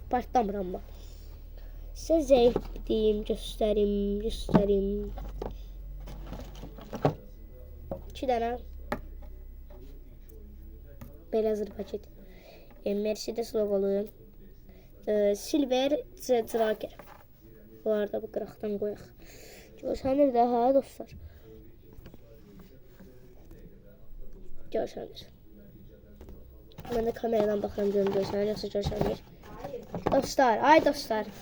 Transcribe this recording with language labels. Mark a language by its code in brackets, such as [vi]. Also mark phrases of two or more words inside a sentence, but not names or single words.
[az] Partlamır amma. Size zayıf diyeyim. Göstereyim. 2 tane belə zırh paket. Mercedes logolu. Silver Tracker. Bunları da bu qıraqdan qoyaq. Görsənir də ha dostlar. Görsənir. Mən də kameradan baxıram görüm görsənir, yoxsa görsənir. Dostlar.